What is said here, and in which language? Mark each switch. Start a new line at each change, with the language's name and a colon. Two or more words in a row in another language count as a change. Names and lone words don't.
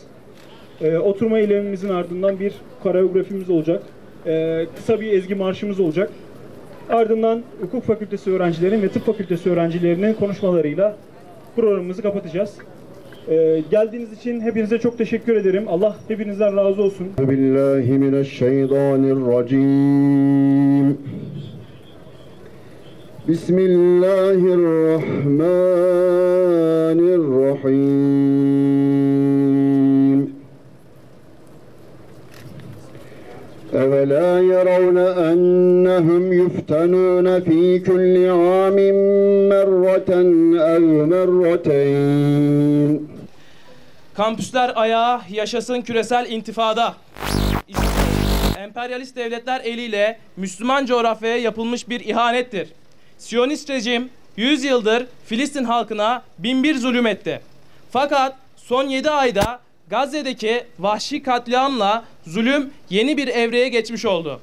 Turkish: Oturma eylemimizin ardından bir koreografimiz olacak. Kısa bir ezgi marşımız olacak. Ardından hukuk fakültesi öğrencilerinin ve tıp fakültesi öğrencilerinin konuşmalarıyla programımızı kapatacağız. Geldiğiniz için hepinize çok teşekkür ederim. Allah hepinizden razı olsun. Bismillahirrahmanirrahim. Bismillahirrahmanirrahim.
Arabic: أَوَلَا يَرَوْنَ أَنَّهُمْ يُفْتَنُونَ فِي كُلِّ عَامٍ مَرَّةً أَوْ مَرَّتَيْنِ.
Turkish: Kampüsler ayağa, yaşasın küresel intifada. Emperyalist devletler eliyle Müslüman coğrafyaya yapılmış bir ihanettir. Siyonist rejim 100 yıldır Filistin halkına binbir zulüm etti. Fakat son 7 ayda Gazze'deki vahşi katliamla zulüm yeni bir evreye geçmiş oldu.